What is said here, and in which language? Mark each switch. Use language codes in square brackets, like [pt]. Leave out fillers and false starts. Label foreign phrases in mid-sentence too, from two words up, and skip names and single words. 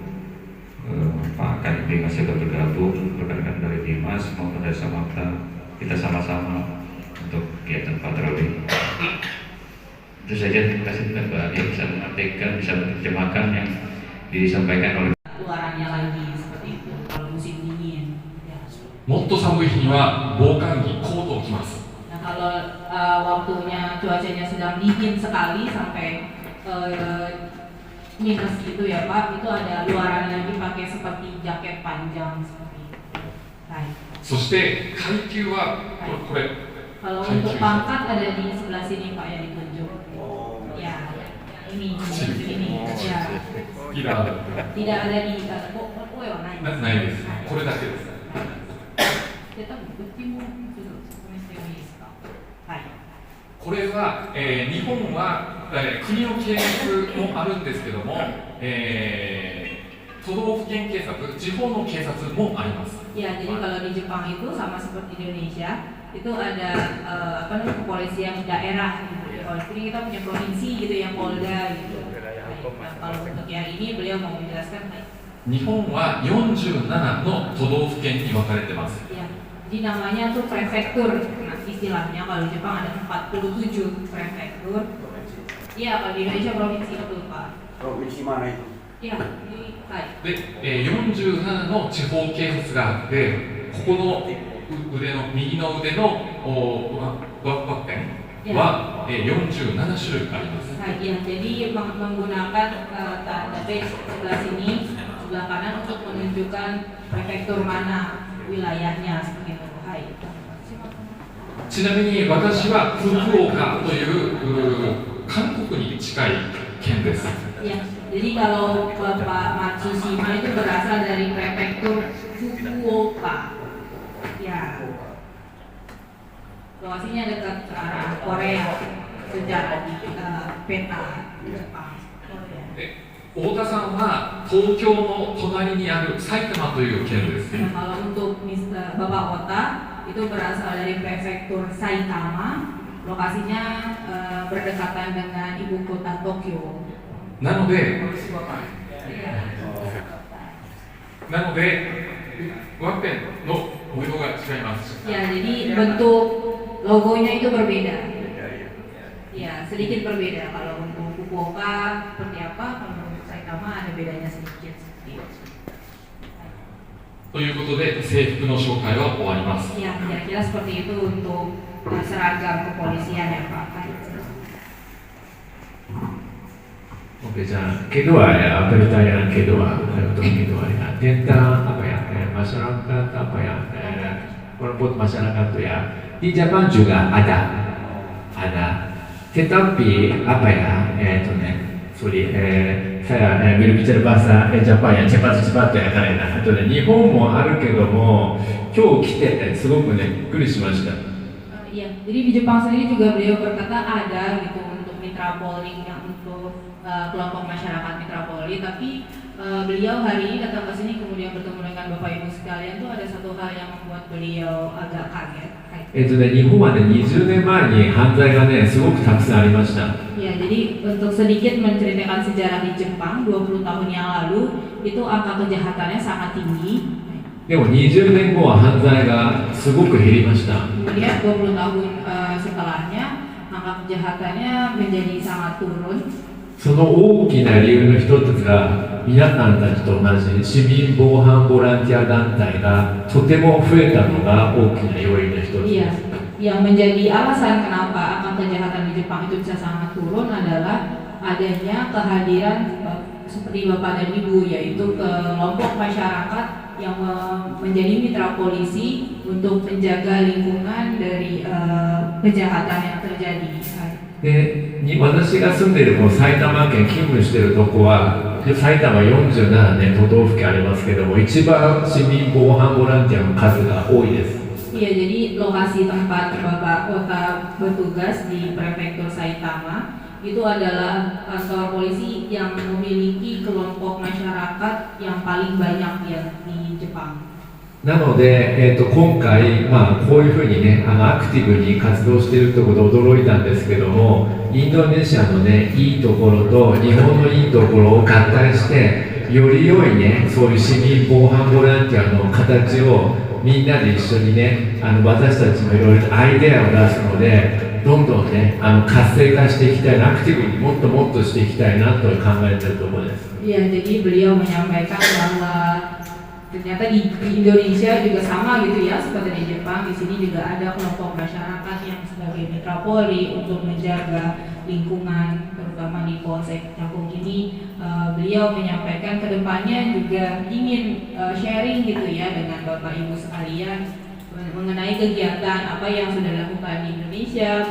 [id] Pak Kadif Bimas juga bergabung, rekan-rekan dari Dimas maupun dari Samapta, kita sama-sama untuk kegiatan patroli. Itu saja, terima kasih Mbak Adia bisa mengartikan, bisa menerjemahkan yang disampaikan oleh. Luarannya lagi seperti itu kalau musim dingin. Ya. [ja] もっと寒い日には防寒着コートを着ます。 [id] Nah kalau waktunya cuacanya sedang dingin sekali sampai minus gitu ya Pak, itu ada luaran lagi pakai seperti jaket panjang seperti itu. Baik. [ja] そして階級はこれ [id] Kalau untuk pangkat ada di sebelah sini Pak yang ditunjuk. Ya, ini ya. [ja] ピラー [id] Tidak ada di oh ya, [ja] ないです。これだけです。これは、日本は、国の警察もあるんですけども、都道府県警察、地方の警察もあります。 [id] Ya, jadi kalau di Jepang itu sama seperti di Indonesia, itu ada kepolisian daerah gitu. Kalau di sini kita punya provinsi gitu yang Polda gitu. Nah, kalau untuk yang ini beliau mau menjelaskan. [ja] 日本は47の都道府県に分かれてます。 [id] Ya, jadi namanya tuh prefektur. Nah, istilahnya kalau di Jepang ada 47 prefektur. Iya, kalau di Indonesia provinsi betul Pak. Provinsi mana itu? Iya, di Hai. [ja] で、47の地方警察があって、ここの腕の右の腕のワッペンは、47種類あります。 [id] Nah, ya, jadi menggunakan tanda base sebelah sini, sebelah kanan untuk menunjukkan prefektur mana wilayahnya seperti itu. Hai. [ja] ちなみに私は福岡という韓国に近い県です。 [id] Ya, jadi kalau Bapak Matsushima itu berasal dari prefektur Fukuoka. Ya. Lokasinya dekat ke arah Korea secara di peta Jepang. [ja] 太田さんは東京の隣にある埼玉という県です。 [id] Nah, kalau untuk Bapak Ota itu berasal dari prefektur Saitama, lokasinya berdekatan dengan ibu kota Tokyo. [ja] なので、ワッペンの模様が違います。 [id] Ya, jadi bentuk logonya itu berbeda. Ya, sedikit berbeda. Kalau untuk Fukuoka seperti apa, kalau untuk Saitama ada bedanya sedikit seperti itu. [ja] ということで制服の紹介は終わります。 [id] Ya, kira-kira seperti itu untuk seragam kepolisian ya Pak. Oke, kedua ya, pertanyaan kedua untuk kedua ya, tentang apa ya, masyarakat apa ya, kelompok masyarakat itu ya, di Jepang juga ada, tetapi apa ya, saya berbicara bahasa Jepang ya, cepat-cepat ya karena [ja] Nihonもあるけども、今日来てすごくね、びっくりしました。 [id] Iya, jadi di Jepang sendiri juga beliau berkata ada gitu untuk mitra Polri yang untuk kelompok masyarakat mitra Polri, tapi beliau hari ini datang ke sini kemudian bertemu dengan Bapak Ibu sekalian tuh ada satu hal yang membuat beliau agak kaget. [ja] 日本はね、20年前に犯罪がね、すごくたくさんありました。 [id] Ya, jadi untuk sedikit menceritakan sejarah di Jepang 20 tahun yang lalu itu angka kejahatannya sangat tinggi. [ja] でも20年後は犯罪がすごく減りました。 [id] Kemudian 20 tahun setelahnya angka kejahatannya menjadi sangat turun. [ja] その大きな理由の一つが皆さんたちと同じ市民防犯ボランティア団体がとても増えたのが大きな要因の一つで [id] Iya, [ja] す。 [id] yang menjadi alasan kenapa angka kejahatan di Jepang itu bisa sangat turun adalah adanya kehadiran seperti Bapak dan Ibu, yaitu kelompok masyarakat yang menjadi mitra polisi untuk menjaga lingkungan dari kejahatan yang terjadi. [ja] 私が住んでいるこの埼玉県勤務しているとこは埼玉47ね都道府県ありますけども一番市民防犯ボランティアの数が多いです。 [id] Iya, jadi lokasi tempat Bapak Kota bertugas di Prefektur Saitama itu adalah kantor polisi yang memiliki kelompok masyarakat yang paling banyak ya di Jepang. [ja] なので、今回、こういうふうにね、アクティブに活動しているところで驚いたんですけども、インドネシアのね、いいところと日本のいいところを合体して、より良いね、そういう市民防犯ボランティアの形をみんなで一緒にね、私たちもいろいろとアイデアを出すので、どんどんね、活性化していきたいな、アクティブにもっともっとしていきたいなと考えているところです。 [id] Iya, jadi beliau menyampaikan bahwa ternyata di Indonesia juga sama gitu ya seperti di Jepang. Di sini juga ada kelompok masyarakat yang sebagai mitra Polri untuk menjaga lingkungan, terutama di Polsek Cakung ini. Beliau menyampaikan kedepannya juga ingin sharing gitu ya dengan Bapak Ibu sekalian mengenai kegiatan apa yang sudah dilakukan di Indonesia.